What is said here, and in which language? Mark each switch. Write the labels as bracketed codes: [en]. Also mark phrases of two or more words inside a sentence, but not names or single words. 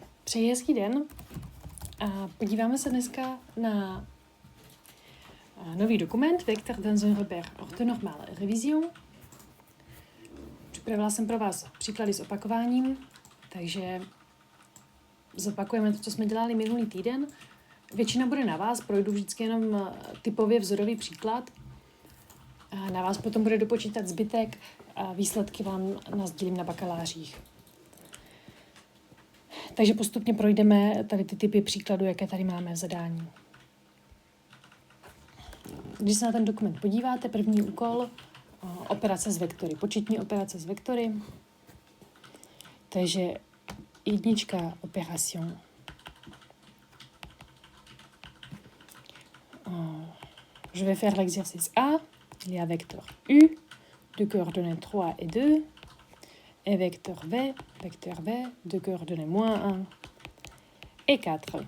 [cs] Přeji hezký den a podíváme se dneska na nový dokument [fr] Vecteur dans un repère orthonormal révision. [cs] Připravila jsem pro vás příklady s opakováním, takže zopakujeme to, co jsme dělali minulý týden. Většina bude na vás, projdu vždycky jenom typově vzorový příklad. Na vás potom bude dopočítat zbytek a výsledky vám nasdělím na bakalářích. Takže postupně projdeme tady ty typy příkladů, jaké tady máme v zadání. Když se na ten dokument podíváte, první úkol, operace s vektory, početní operace s vektory. Takže jednička opération. [fr] Je vais faire l'exercice A. Il y a vecteur U, de coordonnées 3 et 2, et vecteur V, de coordonnées -1 et 4.